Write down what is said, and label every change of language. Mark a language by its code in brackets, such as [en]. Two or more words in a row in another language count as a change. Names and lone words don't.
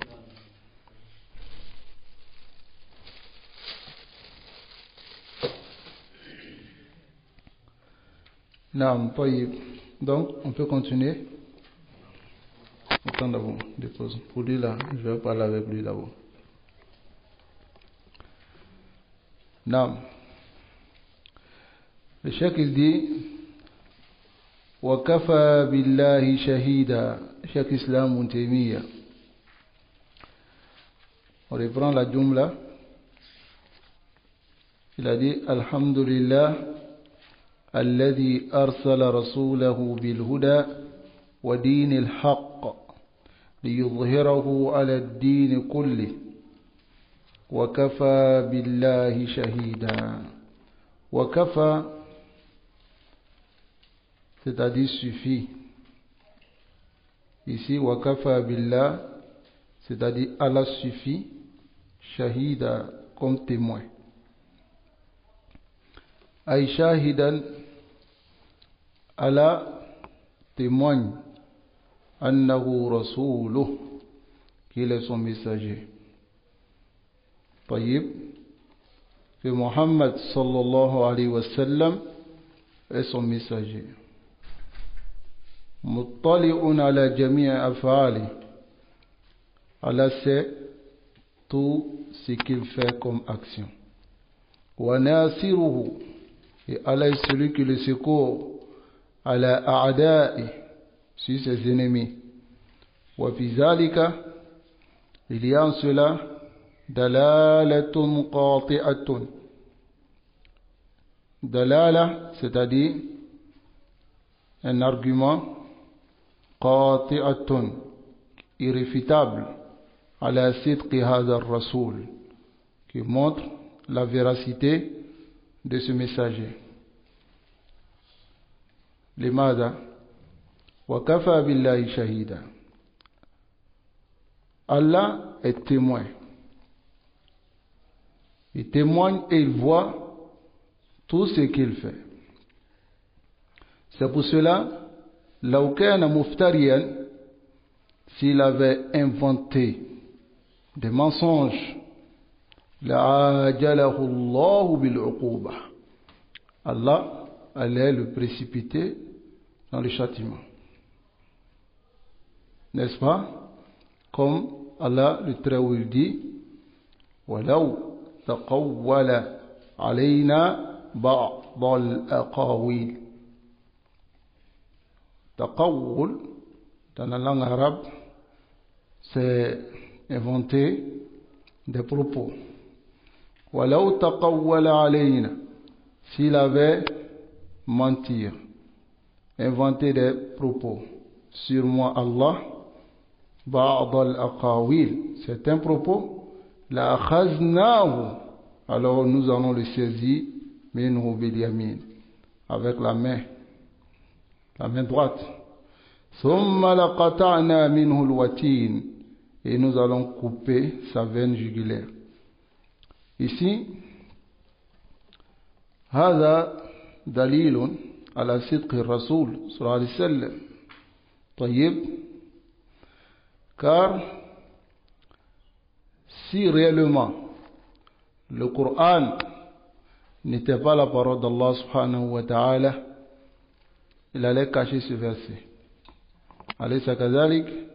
[fr] Non, pas y. Donc, on peut continuer. Attends d'abord, dépose. Pour lui là, je vais parler avec lui d'abord. Non. Le cheikh il dit [ar] وَكَفَى بِاللَّهِ شَهِيدًا. [fr] Cheikh Islam Taymiyya. On reprend la jumla. Il a dit [ar] Alhamdulillah الذي أرسل رسوله بالهدى ودين الحق ليظهره على الدين كله وكفى بالله شهيدا. وكفى, [fr] c'est-à-dire suffit. Ici, [ar] وكفى بالله, [fr] c'est-à-dire Allah suffit, shahida, comme témoin. [ar] أي شهيدا, Allah témoigne, أنه رسوله, [fr] qu'il est son messager. Tayyib, que Muhammad [ar] صلى الله عليه وسلم [fr] est son messager. [ar] مطلع على جميع أفعال. [fr] Allah sait tout ce qu'il fait comme action. [ar] وناصره, [fr] et Allah est celui qui le secourt [ar] على أعداء, [fr] sur ses ennemis. [ar] وفي ذلك, [fr] il y a en cela [ar] دلالة قاطعة. [fr] Dalala, c'est-à-dire un argument qati'atun, irréfutable, [ar] على صدق هذا الرسول, [fr] qui montre la véracité de ce messager. [ar] لماذا وكفى بالله شهيدا. [fr] Allah est témoin. Il témoigne et il voit tout ce qu'il fait. C'est pour cela, [ar] لو كان مفتريا, [fr] s'il avait inventé des mensonges, [ar] لعاجله الله بالعقوبة, [fr] Allah allait le précipiter dans le châtiment. N'est-ce pas? Comme Allah le Très-Haut dit, [ar] وَلَوْ تَقَوَّلَ عَلَيْنَا بَعْضَ الْأَقَاوِيلِ. [fr] Taqawwul, dans la langue arabe, c'est inventer des propos. [ar] وَلَوْ تَقَوَّلَ عَلَيْنَا, [fr] s'il avait mentir, inventer des propos sur moi, [ar] الله بعض الأقاويل, [fr] c'est un propos, [ar] لأخذناه, [fr] alors nous allons le saisir [ar] منه باليمين, [fr] avec la main droite. [ar] ثم لقطعنا منه الوتين, [fr] et nous allons couper sa veine jugulaire. Ici, [ar] هذا دليل على صدق الرسول صلى الله عليه وسلم. طيب, [fr] car si réellement le Coran n'était pas la parole d'Allah [ar] سبحانه وتعالى, [fr] il allait cacher ce verset. [ar] أليس كذلك.